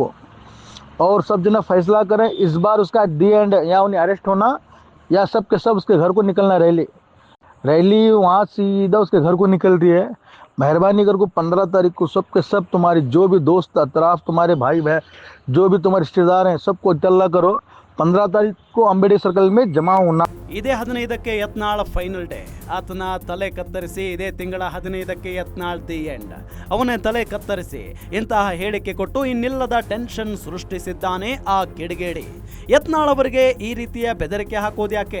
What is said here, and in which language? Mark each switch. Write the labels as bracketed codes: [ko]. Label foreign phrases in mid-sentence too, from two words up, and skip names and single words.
[dcc] और सब जना फैसला करें इस बार उसका [en] the end, [dcc] या उन्हें अरेस्ट होना या सब के सब उसके घर को निकलना। रैली वहाँ सीधा उसके घर को निकल रही है। मेहरबानी कर को 15 तारीख को सब के सब तुम्हारी जो भी दोस्त अतराफ, तुम्हारे भाई बहन, जो भी तुम्हारे रिश्तेदार हैं, सबको इतला करो 15 तारीख को अंबेडकर सर्कल में जमा होना। [kn] ಇದೇ 15ಕ್ಕೆ ಯತ್ನಾಳ್ [en] final day. [kn] ಆತನ ತಲೆ ಕತ್ತರಿಸಿ ಇದೇ ತಿಂಗಳ 15ಕ್ಕೆ ಯತ್ನಾಳ್ [en] the end. [kn] ಅವನೇ ತಲೆ ಕತ್ತರಿಸಿ ಇಂತಹ ಹೇಳಿಕೆ ಕೊಟ್ಟು ಇನ್ನಿಲ್ಲದ ಟೆನ್ಷನ್ ಸೃಷ್ಟಿಸಿದ್ದಾನೆ ಆ ಕಿಡಿಗೇಡಿ. ಯತ್ನಾಳ್ ಅವರಿಗೆ ಈ ರೀತಿಯ ಬೆದರಿಕೆ ಹಾಕೋದ್ಯಾಕೆ?